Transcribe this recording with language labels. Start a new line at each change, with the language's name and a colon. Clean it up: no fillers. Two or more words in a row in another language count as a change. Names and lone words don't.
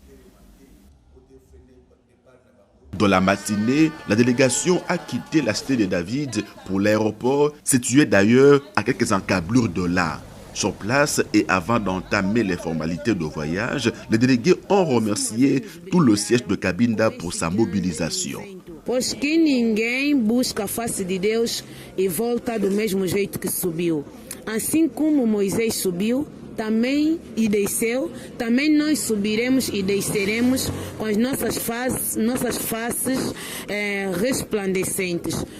French: Dans la matinée, la délégation a quitté la cité de David pour l'aéroport, situé d'ailleurs à quelques encablures de là. Sur place et avant d'entamer les formalités de voyage, les délégués ont remercié tout le siège de Cabinda pour sa mobilisation.
Portuguese: Pois que ninguém busca a face de Deus e volta do mesmo jeito que subiu. Assim como Moisés subiu, também e desceu, também nós subiremos e desceremos com as nossas faces resplandecentes.